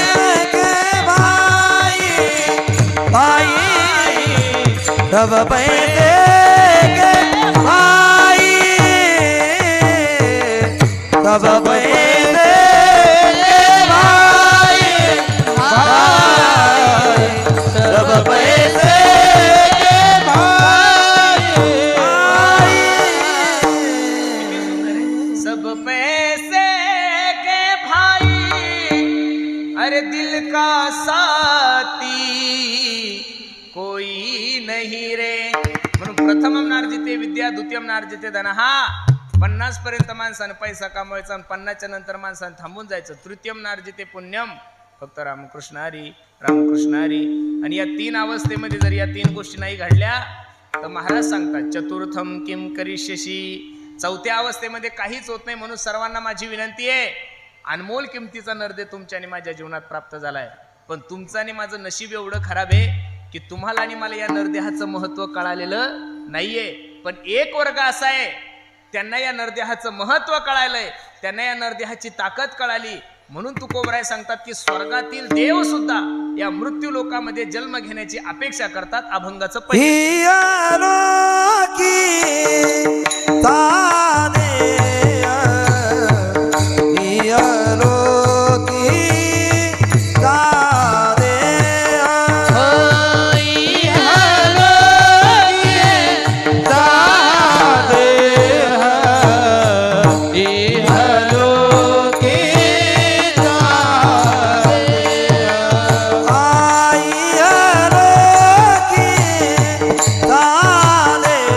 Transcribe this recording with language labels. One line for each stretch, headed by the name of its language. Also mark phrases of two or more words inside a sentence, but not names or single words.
Hindi: के भाई भाई, सब पैसे के भाई, सब पैसे के भाई भाई, सब पैसे के भाई भाई, सब पैसे के भाई, अरे दिल का साथी कोई नहीं रे.
Sanskrit: म्हणून प्रथमम नार्जिते विद्या द्वितीयम नार्जिते धन.
Marathi: हा 50 पर्यंत माणसानं पैसा कमवायचा आणि 50च्या नंतर माणसानं थांबून जायचं.
Sanskrit: तृतीयम नार्जिते पुण्यम,
Marathi: फक्त रामकृष्ण हरी रामकृष्ण हरी. आणि या 3 अवस्थेमध्ये जर या 3 गोष्टी नाही घडल्या तर महाराज सांगतात
Sanskrit: चतुर्थम किम करिष्यसी.
Marathi: 4थ्या अवस्थेमध्ये काहीच होत नाही. म्हणून सर्वांना माझी विनंती आहे, अनमोल किमतीचा नरदे तुमच्या आणि माझ्या जीवनात प्राप्त झालाय. पण तुमचं आणि माझं नशीब एवढं खराब आहे की तुम्हाला आणि मला या नरदेहाचं महत्व कळालेलं नाहीये. पण एक वर्ग असा आहे, त्यांना या नरदेहाचं महत्व कळालंय, त्यांना या नरदेहाची ताकद कळाली. म्हणून तुकोबराय सांगतात की स्वर्गातील देव सुद्धा या मृत्यू लोकामध्ये जन्म घेण्याची अपेक्षा करतात. अभंगाचं पहिलं ही अनोखी ताने, ही अनोखी ताने, ही अनोखी ताने, ही अनोखी ताने, आई अनोखी ताने,